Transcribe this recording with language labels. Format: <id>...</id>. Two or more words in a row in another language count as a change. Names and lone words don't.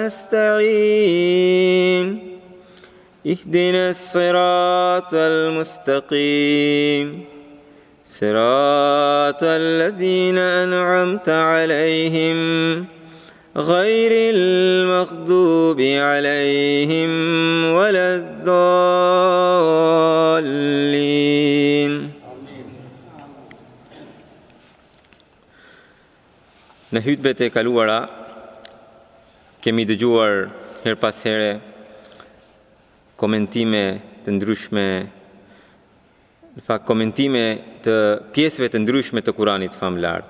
<ar>نستعين اهدنا الصراط المستقيم صراط الذين أنعمت عليهم غير المغضوب عليهم ولا الضالين.</ar> <sq>Në hutbet e kaluara kemi dëgjuar her pas here komentime të ndryshme, në fakt komentime të pjesëve të ndryshme të Kuranit famlar.</sq>